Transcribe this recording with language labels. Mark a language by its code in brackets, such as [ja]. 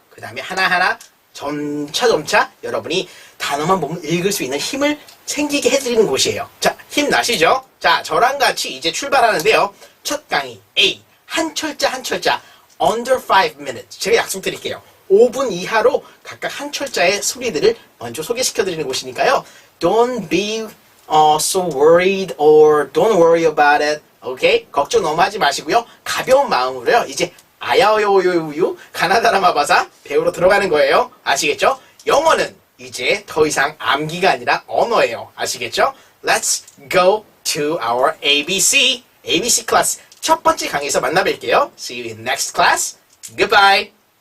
[ko] 그 다음에 하나하나 점차 여러분이 단어만 보면 읽을 수 있는 힘을 생기게 해드리는 곳이에요. 자, 힘나시죠? 자, 저랑 같이 이제 출발하는데요. 첫 강의 A 한 철자 [en] under 5 minutes [ko] 제가 약속드릴게요. 5분 이하로 각각 한 철자의 소리들을 먼저 소개시켜드리는 곳이니까요. [en] Don't be so worried or don't worry about it. [ko] 오케이? 걱정 너무 하지 마시고요. 가벼운 마음으로요. 이제 아야오요요유 가나다라 마바사 배우러 들어가는 거예요. 아시겠죠? 영어는 이제 더 이상 암기가 아니라 언어예요. 아시겠죠? [en] Let's go to our ABC 클래스 [ko] 첫 번째 강의에서 만나뵐게요. [en] See you in next class. Goodbye.